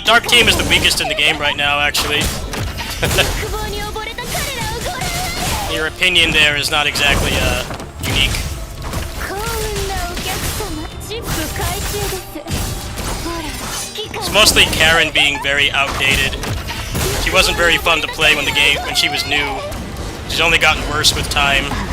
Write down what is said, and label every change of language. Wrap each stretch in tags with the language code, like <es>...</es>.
<en>Dark Team is the weakest in the game right now, actually.</en> <ja>欲望に溺れた彼らをご覧あれ。</ja> <en>Your opinion there is not exactly unique.</en> <ja>幸運なお客様、チップ回収です。ほら、指揮官</ja> <en>It's mostly Karen being very outdated. She wasn't very fun to play when she was new. She's only gotten worse with time.</en>